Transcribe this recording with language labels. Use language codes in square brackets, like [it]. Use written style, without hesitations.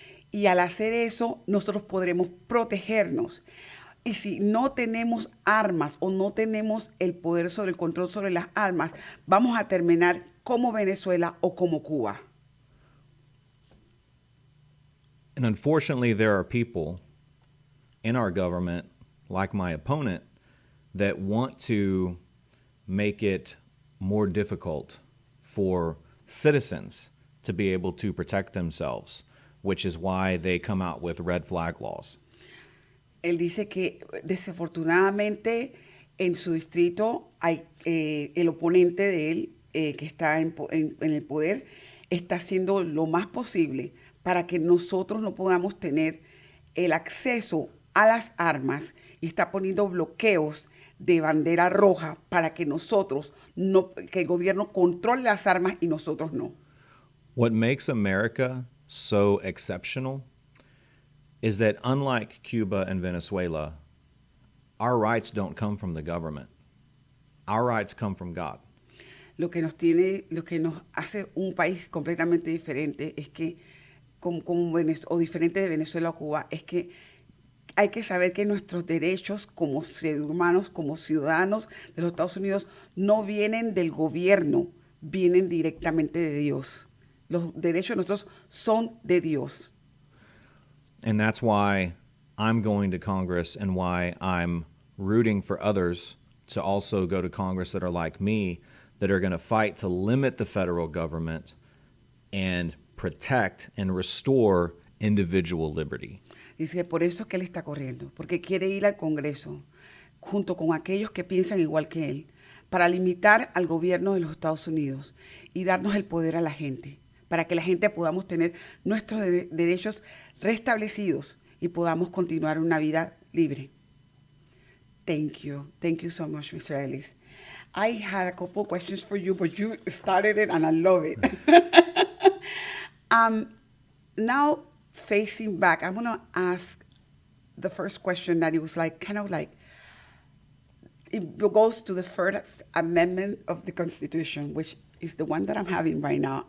[es] Y al hacer eso, nosotros podremos protegernos. Y si no tenemos armas o no tenemos el poder sobre el control sobre las armas, vamos a terminar como Venezuela o como Cuba. [en] And unfortunately, there are people in our government, like my opponent, that want to make it more difficult for citizens to be able to protect themselves, which is why they come out with red flag laws. [es] Él dice que desafortunadamente en su distrito hay el oponente de él que está en el poder está haciendo lo más posible para que nosotros no podamos tener el acceso a las armas y está poniendo bloqueos de bandera roja para que nosotros no, que el gobierno controle las armas y nosotros no. [en] What makes America so exceptional is that unlike Cuba and Venezuela, our rights don't come from the government. Our rights come from God. [es] Lo que nos hace un país completamente diferente es que, o diferente de Venezuela o Cuba, es que hay que saber que nuestros derechos como seres humanos, como ciudadanos de los Estados Unidos, no vienen del gobierno, vienen directamente de Dios. Los derechos de nosotros son de Dios. [en] And that's why I'm going to Congress and why I'm rooting for others to also go to Congress that are like me, that are going to fight to limit the federal government and protect and restore individual liberty. [es] Dice, por eso es que él está corriendo, porque quiere ir al Congreso junto con aquellos que piensan igual que él, para limitar al gobierno de los Estados Unidos y darnos el poder a la gente, para que la gente podamos tener nuestros derechos restablecidos y podamos continuar una vida libre. [en] Thank you. Thank you so much, Mr. Ellis. I had a couple of questions for you, but you started it and I love it. Now, facing back, I'm going to ask the first question that it was like, kind of like, it goes to the First Amendment of the Constitution, which is the one that I'm having right now.